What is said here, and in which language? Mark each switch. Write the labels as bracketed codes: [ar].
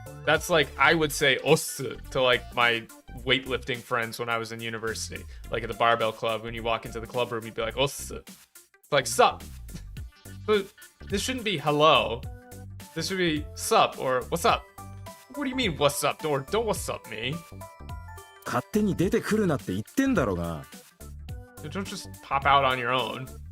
[en] That's like I would say os to like my weightlifting friends when I was in university, like at the barbell club. When you walk into the club room, you'd be like os. It's like sup. But this shouldn't be hello. This should be sup or what's up. What do you mean what's up? Or don't what's up me. [ja] 勝手に出てくるなって言ってんだろうが。 [en] Don't just pop out on your own.